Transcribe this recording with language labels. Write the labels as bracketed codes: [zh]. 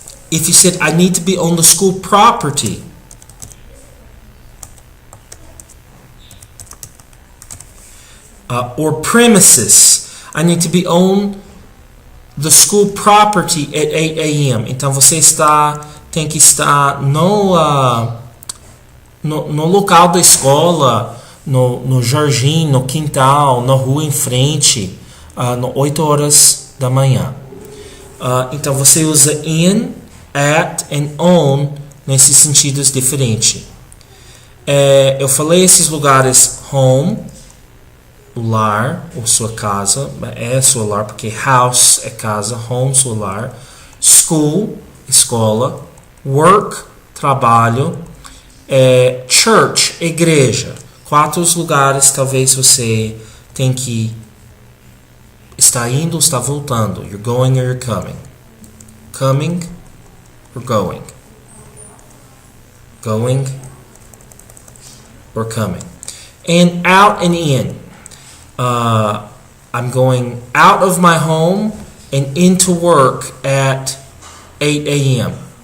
[en] If you said, I need to be on the school property, or premises, I need to be on the school property at 8 a.m. [pt] Então você tem que estar no local da escola, no jardim, no quintal, na rua em frente, 8 horas da manhã. Então você usa in, at and on nesses sentidos diferentes. Eu falei esses lugares: home, o lar, ou sua casa, é seu lar porque house é casa, home, seu lar. School, escola. Work, trabalho. Church, igreja. 4 lugares talvez você tem que estar indo ou está voltando. [en] You're going or you're coming. Coming or going. Going or coming. And out and in. I'm going out of my home and into work at 8 a.m.